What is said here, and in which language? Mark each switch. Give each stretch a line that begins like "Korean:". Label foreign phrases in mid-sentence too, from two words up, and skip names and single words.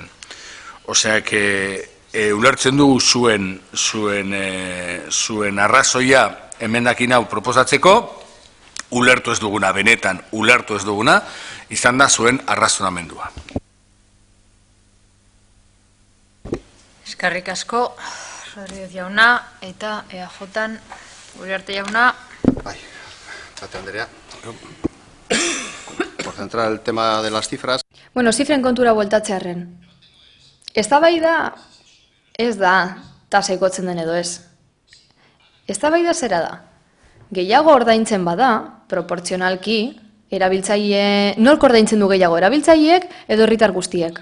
Basque: Osea, ulertzen dugu zuen arrazoia emendakin hau proposatzeko, ulertu ez duguna, benetan ulertu ez duguna, izan da zuen arrazonamendua. Eskerrik asko, Rodríguez jauna, eta EAJ-an, Uriarte jauna. Bai, Tate Andrea.
Spanish: Por centrar el tema de las cifras.
Basque: Bueno, zifren kontura bueltatzearren. Eztabaida ez da, tasa igotzen den edo ez. Eztabaida zera da. Gehiago ordaintzen bada, proportzionalki, erabiltzaile, nork ordaintzen du gehiago, erabiltzaileek edo herritar guztiek.